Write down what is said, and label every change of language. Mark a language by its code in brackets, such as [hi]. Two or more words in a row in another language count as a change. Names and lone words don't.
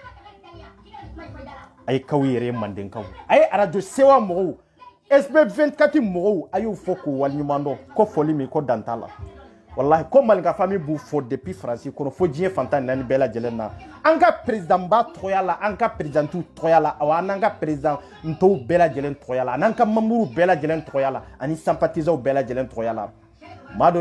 [bm] ay kaw yere manden kaw ay arajo sewa mo SB 24 mo ayu foko wal nyumando ko foli mi ko dantala wallahi ko malinka famille b'u fo depuis France kono fo diɲɛ fantan naani bɛɛ lajɛlen na an ka président ba tɔgɔya la an ka présidentu tɔgɔya la awa an ka président ntɔw bɛɛ lajɛlen tɔgɔya la an ka membre bɛɛ lajɛlen tɔgɔya la ani sympathisants bɛɛ lajɛlen tɔgɔya la maa dɔ